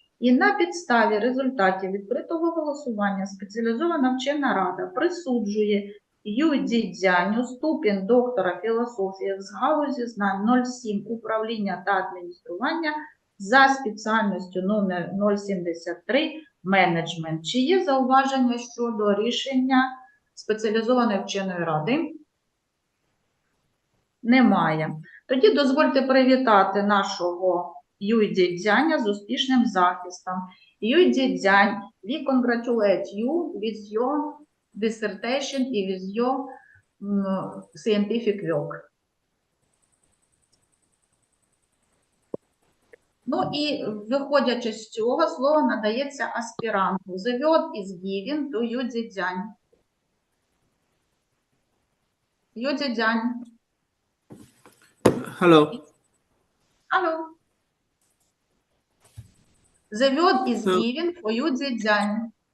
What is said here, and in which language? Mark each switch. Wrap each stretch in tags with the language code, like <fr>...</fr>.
<uk>І на підставі результатів відкритого голосування спеціалізована вчена рада присуджує Юй Цзіцзяню ступінь доктора філософії з галузі знань 07 управління та адміністрування за спеціальністю номер 073 менеджмент. Чи є зауваження щодо рішення спеціалізованої вченої ради? Немає. Тоді дозвольте привітати нашого Юй Цзіцзяня з успішним захистом.</uk> <en>Юй Цзіцзянь, we congratulate you with your dissertation</en> <uk>і</uk> <en>with your scientific work.</en> <uk>Ну і виходячи з цього, слово надається аспіранту.</uk> <en>The word is given to Юй Цзіцзянь. Юй Цзіцзянь. Hello. Hello. The word is given for Юй Цзіцзянь.</en>